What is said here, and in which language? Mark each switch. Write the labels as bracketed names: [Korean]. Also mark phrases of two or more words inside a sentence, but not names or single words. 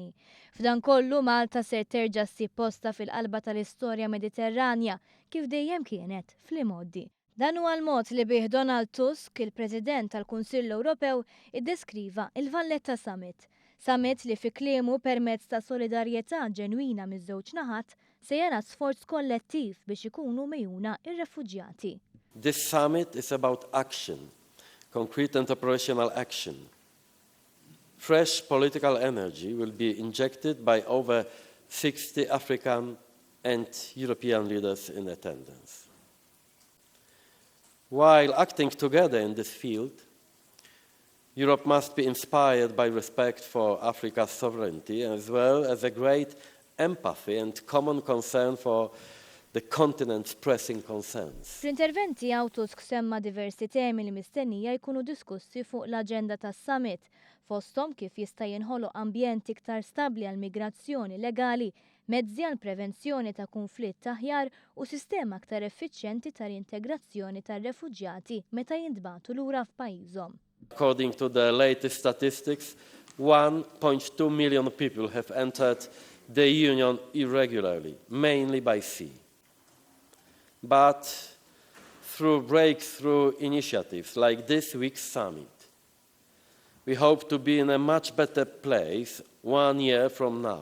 [Maltese] F'dan kollu Malta se terġa' ssib posta fil-qalba tal-istorja Mediterranja kif dejjem kienet fl-imoddi. Dan huwa l-mod li bih Donald Tusk, il-President tal-Kunsill Ewropew, iddeskriva il-Valletta Summit. Summit li fi kliemu permezz ta' solidarjetà ġenwina miż-żewġ naħat se jara sforz kollettiv biex ikunu mejjuna ir-refuġjati. [English] This summit is about action, concrete and operational action. Fresh political energy will be injected by over 60 African and European leaders in attendance. While acting together in this field, Europe must be inspired by respect for Africa's sovereignty as well as a great empathy and common concern for the continent's pressing concerns. [Maltese] Fl-interventi għaw Tusk semma diversi temi li mistennija jkunu diskussi fuq l-aġenda tas-summit, fosthom kif jista' jinħoloq ambjent iktar stabbli għal migrazzjoni legali, mezzi għal prevenzjoni ta' konflitt aħjar u sistema aktar effiċjenti tal-integrazzjoni tar-refuġjati meta jintbagħtu lura f'pajjiżhom. [English] According to the latest statistics, 1.2 million people have entered the Union irregularly, mainly by sea. But through breakthrough initiatives like this week's summit, we hope to be in a much better place 1 year from now.